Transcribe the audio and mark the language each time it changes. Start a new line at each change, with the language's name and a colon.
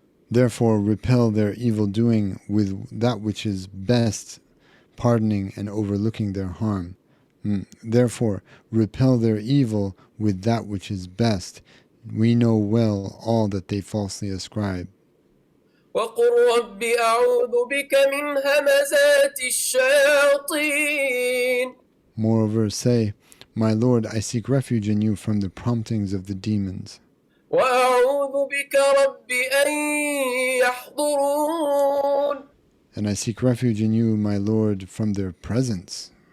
English: Therefore, repel their evil doing with that which is best, pardoning and overlooking their harm. Therefore, repel their evil with that which is best. We know well all that they falsely ascribe.
Arabic: وقل رب أعوذ بك من همزات الشياطين.
English: Moreover, say, my Lord, I seek refuge in you from the promptings of the demons.
Arabic: وأعوذ بك رب أن يحضرون.
English: And I seek refuge in you, my Lord, from their presence.